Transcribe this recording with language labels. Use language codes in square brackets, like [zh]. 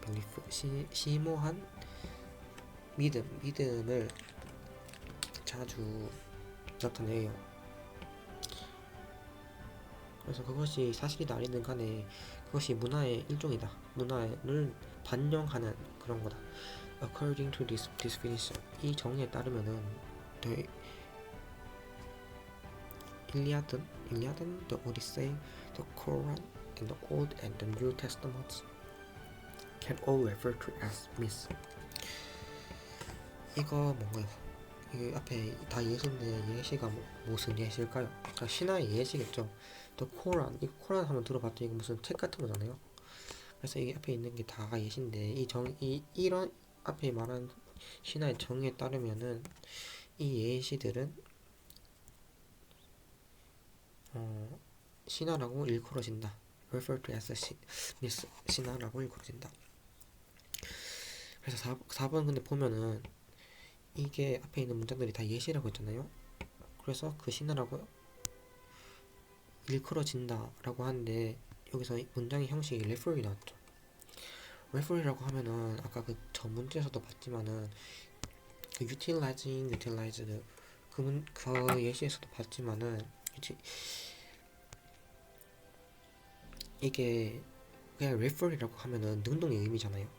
[ko] 벨리프 심오한 믿음을 자주 나타내요. 그래서 그것이 사실이다 아니든 간에 그것이 문화의 일종이다. 문화를 반영하는 그런 거다. [en] According to this definition [ko] 이 정의에 따르면은 [en] 일리아든, the Odyssey, the Quran, and the Old and the New Testaments can all refer to as myths. [ko] 이거 뭔가요? 이 앞에 다 예시인데 예시가 무슨 예시일까요? 그러니까 신화의 예시겠죠. The Quran, 이 Quran 한번 들어봤더니 이거 무슨 책 같은 거잖아요. 그래서 이 앞에 있는 게 다 예시인데 이런 앞에 말한 신화의 정의에 따르면은 이 예시들은 신화라고 일컬어진다. [en] refer to as myth, [ko] 신화라고 일컬어진다. 그래서 4번 근데 보면은 이게 앞에 있는 문장들이 다 예시라고 했잖아요. 그래서 그 신화라고 일컬어진다 라고 하는데 여기서 문장의 형식이 refer이 나왔죠. refer이라고 하면은 아까 그 저 문제에서도 봤지만은 그 utilized 그 예시에서도 봤지만은 이게 그냥 refer이라고 하면은 능동의 의미잖아요.